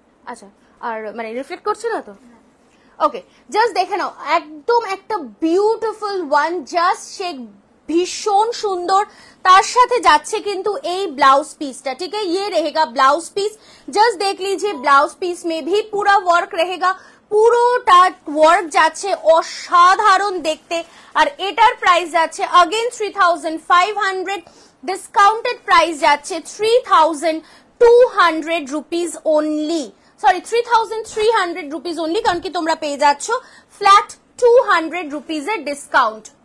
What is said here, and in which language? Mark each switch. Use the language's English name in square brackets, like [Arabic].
[Bangla] আচ্ছা, আর মানে রিফ্লেক্ট করছে না তো? ওকে, জাস্ট দেখে নাও, একদম একটা বিউটিফুল ওয়ান, জাস্ট সে ভীষণ সুন্দর। তার সাথে যাচ্ছে কিন্তু এই ব্লাউজ পিসটা, [Hindi] ठीक है, ये रहेगा ब्लाउज पीस। जस्ट देख लीजिए ब्लाउज पीस में भी पूरा वर्क रहेगा, [Bangla] পুরোটা ওয়ার্ক যাচ্ছে, অসাধারণ দেখতে। আর এটার প্রাইস যাচ্ছে अगेन 3500, ডিসকাউন্টেড প্রাইস যাচ্ছে 3200 rupees only, sorry 3300 rupees only, কারণ কি তোমরা পেয়ে যাচ্ছ ফ্ল্যাট 200 রুপিসের ডিসকাউন্ট।